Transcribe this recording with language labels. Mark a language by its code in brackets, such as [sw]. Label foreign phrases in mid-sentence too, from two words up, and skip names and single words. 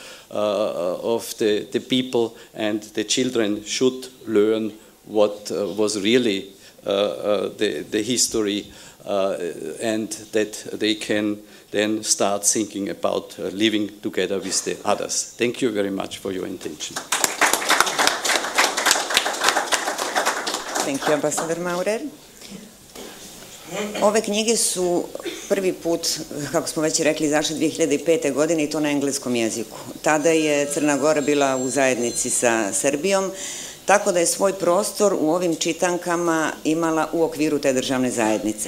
[en] of the people, and the children should learn what was really the history, and that they can then start thinking about living together with the others. Thank you very much for your attention. Thank you, Ambassador Maurer. [sr] Ove knjige su prvi put, kako smo već rekli, izašle 2005. godine i to na engleskom jeziku. Tada je Crna Gora bila u zajednici sa Srbijom, tako da je svoj prostor u ovim čitankama imala u okviru te državne zajednice.